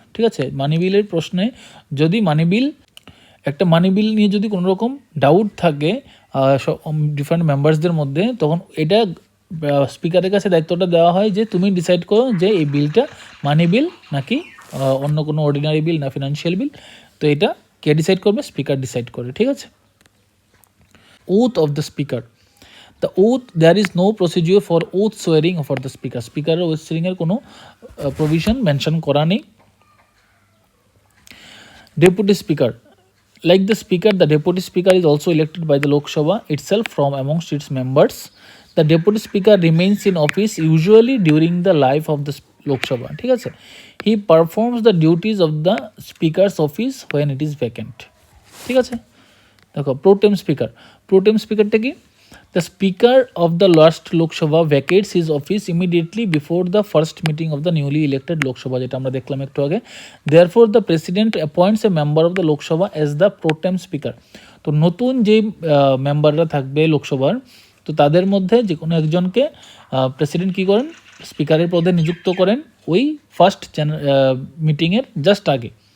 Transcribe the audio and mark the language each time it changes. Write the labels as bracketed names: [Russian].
[Bangla] ঠিক আছে, মানি বিলের প্রশ্নে যদি একটা মানি বিল নিয়ে যদি কোনো রকম ডাউট থাকে ডিফারেন্ট মেম্বার্সদের মধ্যে, তখন এটা স্পিকারের কাছে দায়িত্বটা দেওয়া হয় যে তুমি ডিসাইড করো যে এই বিলটা মানি বিল নাকি অন্য কোনো অর্ডিনারি বিল না ফিনান্সিয়াল বিল। তো এটা কে ডিসাইড করবে, স্পিকার ডিসাইড করে। ঠিক আছে, oath of the speaker, the oath, [English] There is no procedure for oath swearing for the speaker. [Bangla] স্পিকারের ওথ সোয়ারিংয়ের কোনো প্রভিশন মেনশন করা নেই। [English] Deputy speaker, like the speaker, the deputy speaker is also elected by the Lok Sabha itself from amongst its members. The deputy speaker remains in office usually during the life of the Lok Sabha. ঠিক আছে, he performs the duties of the speaker's office when it is vacant. ঠিক আছে, [Bangla] দেখো প্রোটেম স্পিকারটা কি, [English] the speaker of the last Lok Sabha vacates his office immediately before the first meeting of the newly elected Lok Sabha, [Bangla] যেটা আমরা দেখলাম একটু আগে। [English] Therefore the president appoints a member of the Lok Sabha as the pro tem speaker. [Bangla] তো নতুন যে মেম্বাররা থাকবে লোকসভার, তো তাদের মধ্যে যে কোনো একজনকে প্রেসিডেন্ট কী করেন, স্পিকারের পদে নিযুক্ত করেন ওই ফার্স্ট মিটিংয়ের জাস্ট আগে।